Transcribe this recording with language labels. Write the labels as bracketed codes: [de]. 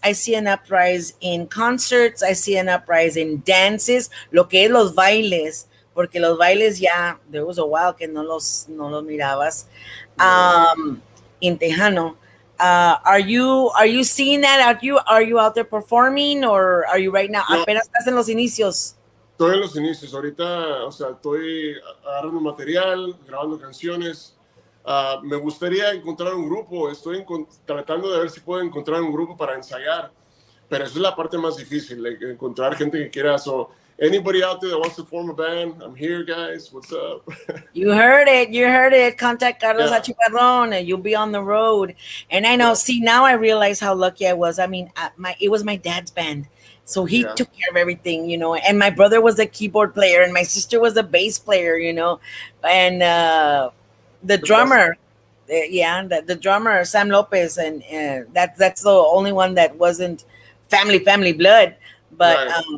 [en] I see an uprising in concerts. I see an uprising in dances. [es] Lo que es los bailes, porque los bailes ya, [en] there was a while [es] que no los mirabas. [en] In Tejano. Are you seeing that? Are you out there performing, or are you right now? No. [es] Apenas estás en los inicios. Estoy en los inicios. Ahorita, o sea, estoy agarrando material, grabando canciones. Me gustaría encontrar un grupo. Estoy tratando de ver si puedo encontrar un grupo para ensayar. Pero esa es la parte más difícil, like, encontrar gente que quiera. [en] So, anybody out there that wants to form a band, I'm here, guys. What's up? You heard it. Contact Carlos Achiparron and you'll be on the road. And I know, see, now I realize how lucky I was. I mean, it was my dad's band. So he took care of everything, you know, and my brother was a keyboard player and my sister was a bass player, you know, and the drummer, the drummer, Sam Lopez, and that's the only one that wasn't family blood. But